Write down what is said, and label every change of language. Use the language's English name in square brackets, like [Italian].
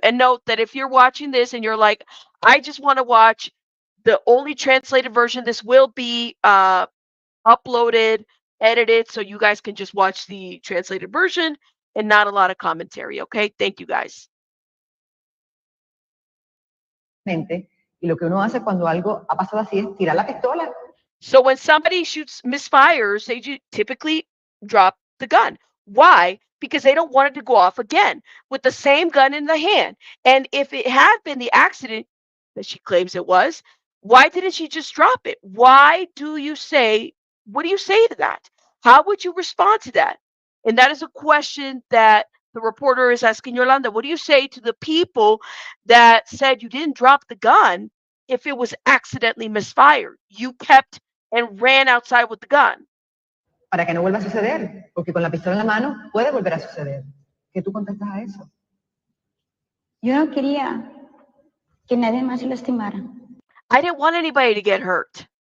[English] And note that if you're watching this and you're like, I just want to watch the only translated version, this will be uploaded, edited, so you guys can just watch the translated version and not a lot of commentary, okay? Thank you, guys. [Spanish] Y lo que uno hace cuando algo ha pasado así es tirar la pistola. [English] So when somebody misfires, they typically drop the gun. Why? Because they don't want it to go off again with the same gun in the hand. And if it had been the accident that she claims it was, why didn't she just drop it? What do you say to that? How would you respond to that? And that is a question that The reporter is asking Yolanda, what do you say to the people that said you didn't drop the gun if it was accidentally misfired? You kept and ran outside with the gun. [Spanish] Para que no vuelva a suceder, porque con la pistola en la mano puede volver a suceder. ¿Qué tú contestas a eso? Yo no quería que nadie más se lastimara. [English] I didn't want anybody to get hurt.